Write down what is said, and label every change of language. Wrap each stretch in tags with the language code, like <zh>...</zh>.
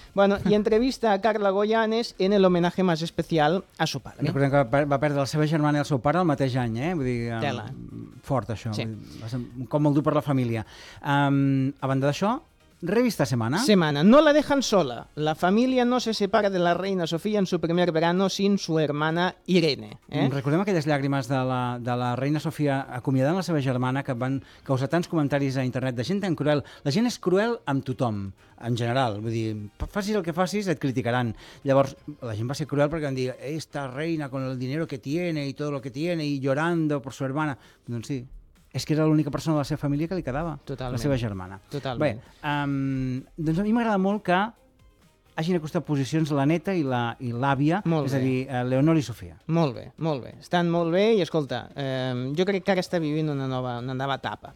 <es>Bueno, i entrevista a Carla Goyanes en el homenaje más especial a su padre.</es> <ca>Recordem que va perdre la seva germana i el seu pare el mateix any, eh? Vull dir... Tela. Fort, això. Sí. Va ser un cop molt dur per la família. A banda d'això... Revista Semana.</ca> <es>Semana. No la dejan sola. La familia no se separa de la reina Sofía en su primer verano sin su hermana Irene.</es> <ca>Recordem aquelles llàgrimes de la reina Sofía acomiadant la seva germana que van causar tants comentaris a internet de gent tan cruel. La gent és cruel amb tothom, en general. Vull dir, facis el que facis, et criticaran. Llavors, la gent va ser cruel perquè van dir</ca> <es>esta reina con el dinero que tiene y todo lo que tiene y llorando por su hermana.</es> <ca>Doncs sí. És que era l'única persona de la seva família que li quedava. Totalment. La seva germana. Totalment. Bé, doncs a mi m'agrada molt que hagin acostat posicions la neta i l'àvia, molt és bé. A dir, Leonor i Sofia. Molt bé, molt bé. Estan molt bé i, escolta, jo crec que ara està vivint una nova etapa.</ca>